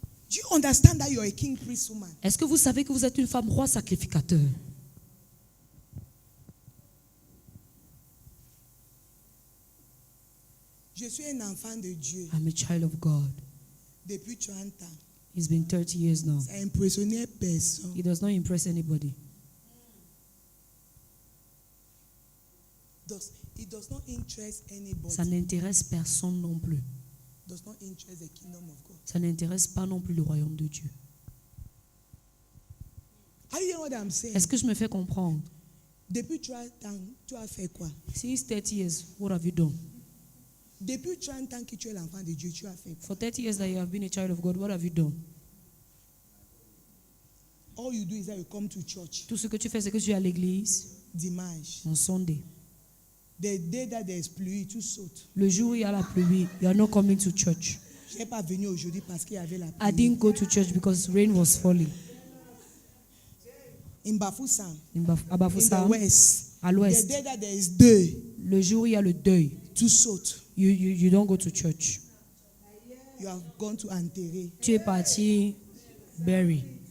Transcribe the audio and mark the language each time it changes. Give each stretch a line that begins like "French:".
English: Do you understand that you are a king priest woman?
French: Est-ce que vous savez que vous êtes une femme roi sacrificateur? Je suis un enfant de Dieu
English: I'm a child of God.
French: depuis 30 ans.
English: It's been 30 years now.
French: Ça a impressionné personne.
English: He does not impress anybody. It does not interest anybody.
French: Ça n'intéresse personne non plus.
English: Does not interest the kingdom of God.
French: Ça n'intéresse pas non plus le royaume de Dieu.
English: Are you hearing what I'm saying?
French: Est-ce que je me fais comprendre? Depuis 30 ans, tu as fait quoi?
English: Since 30 years, what have you done?
French: Depuis 30 ans que tu es l'enfant de Dieu, tu as fait quoi?
English: For 30 years that you have been a child of God, what have you done? All you do is that you come to church
French: Tout ce que tu fais, c'est que tu es à l'église dimanche.
English: on Sunday. The day that there is pluie,
French: tu sautes. Le jour où il y a la pluie,
English: you are not coming to church.
French: Je n'ai pas venu aujourd'hui parce qu'il y avait la
English: I
French: pluie.
English: didn't go to church because rain was falling. In Bafoussam,
French: À
English: in the
French: Bafoussam,
English: west,
French: à
English: the
French: l'ouest,
English: day that there is deuil,
French: le jour où il y a le deuil, tu sautes.
English: you don't go to church. You have gone to enterrer.
French: Tu es parti bury.